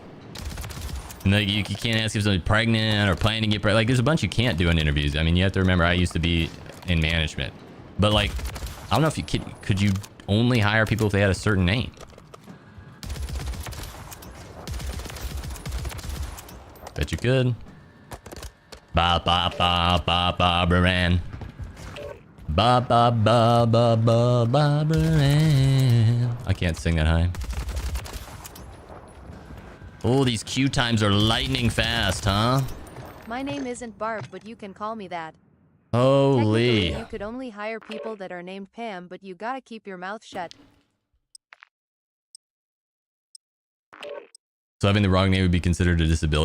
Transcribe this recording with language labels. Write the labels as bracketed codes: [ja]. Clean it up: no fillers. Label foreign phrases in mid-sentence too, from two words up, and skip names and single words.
[en] And like you can't ask if somebody's pregnant or planning to get pregnant. Like there's a bunch you can't do in interviews. I mean, you have to remember I used to be in management. But like, I don't know if you could you only hire people if they had a certain name? Bet you could. Ba ba ba ba Barbaran. Ba ba ba ba ba Barbaran. I can't sing that high. Oh, these queue times are lightning fast, huh? My name isn't Barb, but you can call me that. Holy. Technically, you could only hire people that are named Pam, but you gotta keep your mouth shut. So having the wrong name would be considered a disability?